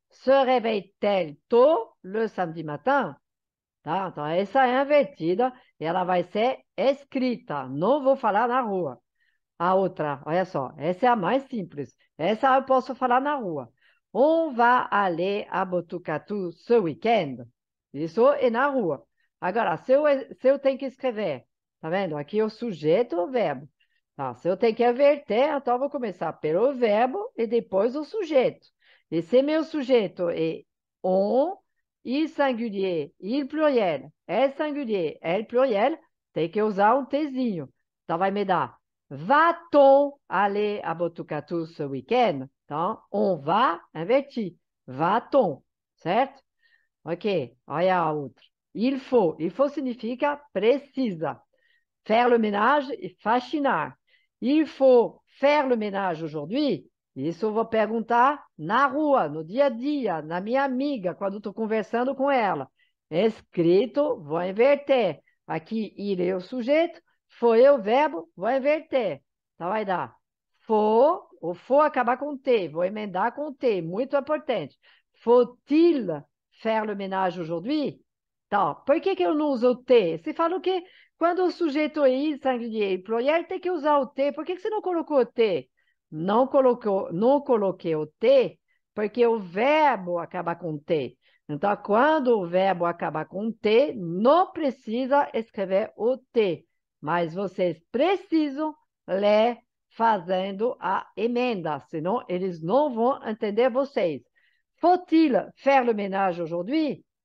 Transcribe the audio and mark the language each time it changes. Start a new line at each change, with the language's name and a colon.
French: Se réveille-t-elle tôt le samedi matin?
Portuguese: Tá? Então, essa é invertida e ela vai ser escrita. Não vou falar na rua. A outra, olha só, essa é a mais simples. Essa eu posso falar na rua.
French: On va aller à Botucatu ce week-end.
Portuguese: Isso é na rua. Agora, se eu tenho que escrever, tá vendo? Aqui o sujeito, o verbo. Tá? Se eu tenho que inverter, então eu vou começar pelo verbo e depois o sujeito. Esse meu sujeito é on, il singulier, il pluriel, elle singulier, elle pluriel, tem que usar um Tzinho. Então, vai me dar,
French: va-t-on aller à Botucatu ce week-end?
Portuguese: Então, on va, inverti, va-t-on, certo? Ok, olha a outra. Il faut significa precisa. Faire le ménage e faxinar.
French: Il faut faire le ménage aujourd'hui.
Portuguese: Isso eu vou perguntar na rua, no dia a dia, na minha amiga, quando estou conversando com ela. Escrito, vou inverter. Aqui, il é o sujeito, foi o verbo, vou inverter. Então, vai dar o faut acabar com T, vou emendar com T, muito importante.
French: Faut-il faire le ménage aujourd'hui?
Portuguese: Então, por que eu não uso o T? Você fala o quê? Quando o sujeito é il, singulier e pluriel, tem que usar o T. Por que você não colocou o T? Não coloquei o T porque o verbo acaba com T. Então, quando o verbo acaba com T, não precisa escrever o T, mas vocês precisam ler fazendo a emenda, senão eles não vão entender vocês.
French: Faut-il faire le ménage aujourd'hui?